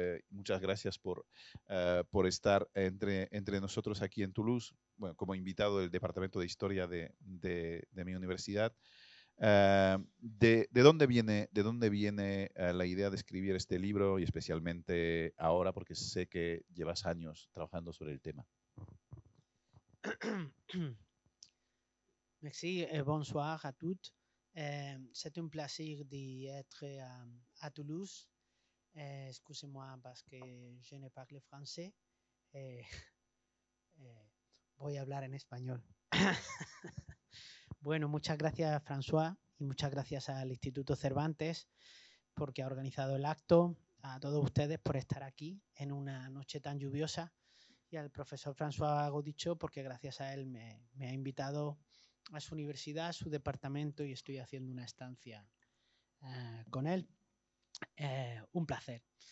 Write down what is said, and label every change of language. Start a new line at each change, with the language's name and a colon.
Spanish: Muchas gracias por estar entre nosotros aquí en Toulouse, bueno, como invitado del Departamento de Historia de mi universidad. ¿De dónde viene la idea de escribir este libro y especialmente ahora, porque sé que llevas años trabajando sobre el tema?
French: Merci et bonsoir à toutes. C'est un plaisir d'être à Toulouse. Excusez-moi parce que je ne parle français.
Spanish: Eh, voy a hablar en español. Bueno, muchas gracias François y muchas gracias al Instituto Cervantes porque ha organizado el acto, a todos ustedes por estar aquí en una noche tan lluviosa y al profesor François Godicho porque gracias a él me ha invitado a su universidad, a su departamento y estoy haciendo una estancia con él. Un placer.